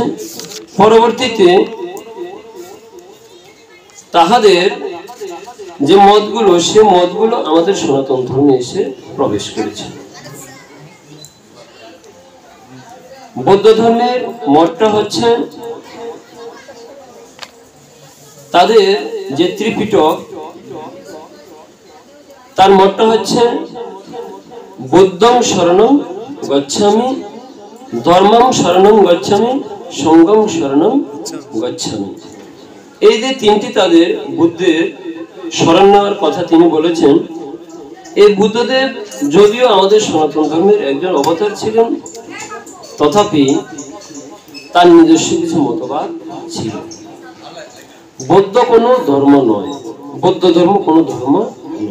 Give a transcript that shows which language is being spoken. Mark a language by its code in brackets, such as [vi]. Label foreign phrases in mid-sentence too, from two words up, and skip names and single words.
[bn] পরবর্তীতে তাহাদের যে মতগুলো, সে মতগুলো আমাদের সনাতন ধর্মে এসে প্রবেশ করেছে। বৌদ্ধ ধর্মের মতটা হচ্ছে, তাদের যে ত্রিপিটক, তার মতটা হচ্ছে [pi] বুদ্ধং শরণং গচ্ছামি, ধর্মং শরণং গচ্ছামি, সঙ্গং শরণং গচ্ছামি। [bn] এই যে তিনটি তাদের বুদ্ধের শরণ নেওয়ার কথা তিনি বলেছেন। এই বুদ্ধদেব যদিও আমাদের সনাতন ধর্মের একজন অবতার ছিলেন, তথাপি তার নিজস্ব কিছু মতবাদ ছিল। বৌদ্ধ কোনো ধর্ম নয়, বৌদ্ধ ধর্ম কোনো ধর্ম নয়।